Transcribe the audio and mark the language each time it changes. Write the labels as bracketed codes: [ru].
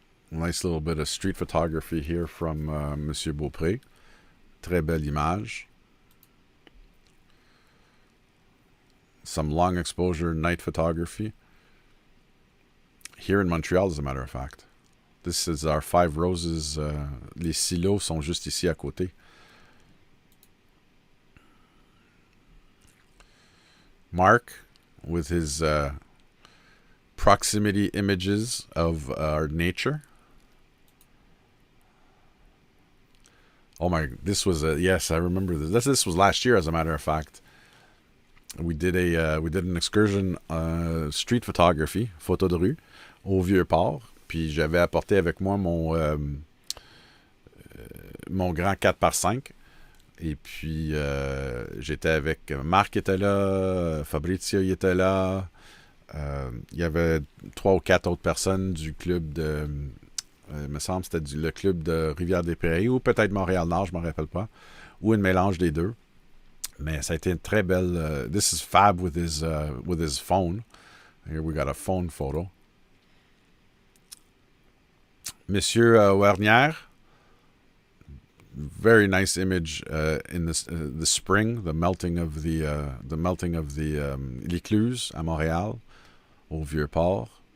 [en] Nice little bit of street photography here from Monsieur Beaupré. [fr] Très belle image. [en] Some long exposure night photography. Here in Montreal, as a matter of fact. This is our Five Roses. [fr] Les silos sont juste ici à côté. [en] Mark with his proximity images of our nature. Oh my! This was yes, I remember this. This was last year, as a matter of fact. We did an excursion street photography, [fr] photo de rue, au Vieux-Port. Puis j'avais apporté avec moi mon grand 4x5. Et puis, j'étais avec... Marc était là, Fabrizio il était là. Il y avait 3 ou 4 autres personnes du club de... il me semble que c'était le club de Rivière-des-Prairies, ou peut-être Montréal-Nord, je ne me rappelle pas. Ou un mélange des deux. Mais ça a été une très belle... [en] this is Fab with his phone. Here we got a phone photo. Monsieur Wernière. Very nice image in this the spring, the melting of the [fr] l'écluse à Montréal, au Vieux-Port.